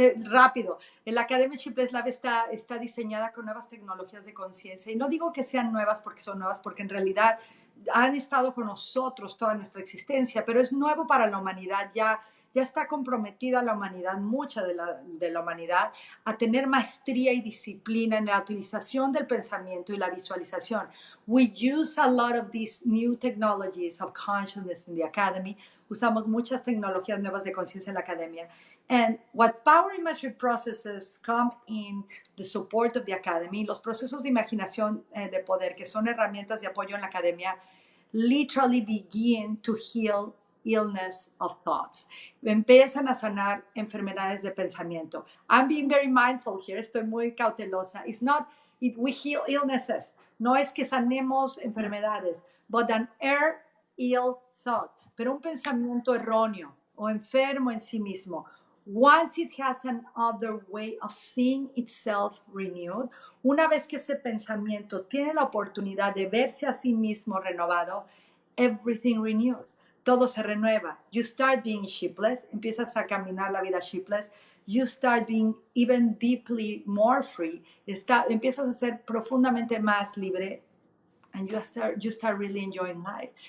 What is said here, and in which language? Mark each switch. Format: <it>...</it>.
<es>Rápido, la Academia Sheepless Life está diseñada con nuevas tecnologías de conciencia, y no digo que sean nuevas porque son nuevas, porque en realidad han estado con nosotros toda nuestra existencia, pero es nuevo para la humanidad. Ya está comprometida la humanidad, mucha de la humanidad, a tener maestría y disciplina en la utilización del pensamiento y la visualización.</es> <en>We use a lot of these new technologies of consciousness in the Academy.</en> <es>Usamos muchas tecnologías nuevas de conciencia en la Academia.</es> <en>And what power imagery processes come in the support of the Academy,</en> <es>los procesos de imaginación de poder, que son herramientas de apoyo en la Academia,</es> <en>literally begin to heal illness of thoughts.</en> <es>Empiezan a sanar enfermedades de pensamiento.</es> <en>I'm being very mindful here,</en> <es>estoy muy cautelosa.</es> <en>It's not, we heal illnesses.</en> <es>No es que sanemos enfermedades,</es> <en>but an ill thought.</en> <es>Pero un pensamiento erróneo o enfermo en sí mismo,</es> <en>once it has another way of seeing itself renewed,</en> <es>una vez que ese pensamiento tiene la oportunidad de verse a sí mismo renovado,</es> <en>everything renews.</en> <es>Todo se renueva.</es> <en>You start being sheepless,</en> <es>empiezas a caminar la vida sheepless.</es> <en>You start being even deeply more free.</en> <es>Empiezas a ser profundamente más libre.</es> <en>And you start really enjoying life.</en>